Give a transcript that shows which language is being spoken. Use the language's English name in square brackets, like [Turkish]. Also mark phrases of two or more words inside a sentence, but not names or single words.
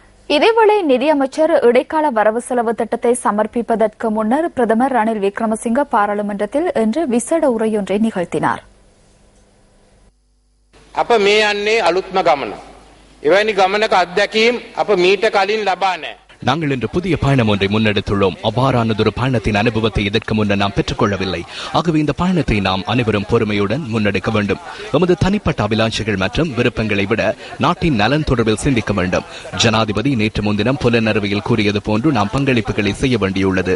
[Tamil] இதேவேளை நிதியமைச்சர் இடைக்கால வரவு செலவு திட்டத்தை சமர்ப்பிப்பதற்கு முன்னர் பிரதமர் ரணில் விக்ரமசிங்க பாராளுமன்றத்தில் இன்று விசேட உரையொன்றை நிகழ்த்தினார். [Sinhala] අප මේ යන්නේ අලුත්ම ගමන. එවැනි ගමනක අත්දැකීම් අප මීට කලින් ලබා නැහැ. [Tamil] நாங்கள் இன்று புதிய பயணம் ஒன்றை முன்னெடுத்துள்ளோம். அவ்வாறானதொரு பயணத்தின் அனுபவத்தை இதற்கு முன்னர் நாம் பெற்றுக்கொள்ளவில்லை. ஆகவே இந்த பயணத்தை நாம் அனைவரும் பொறுமையுடன் முன்னெடுக்க வேண்டும். எமது தனிப்பட்ட அபிலாஷைகள் மற்றும் விருப்பங்களை விட நாட்டின் நலன் தொடர்பில் சிந்திக்க வேண்டும். ஜனாதிபதி நேற்று முன்தினம் புலனறுவையில் கூறியது போன்று நாம் பங்களிப்புகளை செய்ய வேண்டியுள்ளது.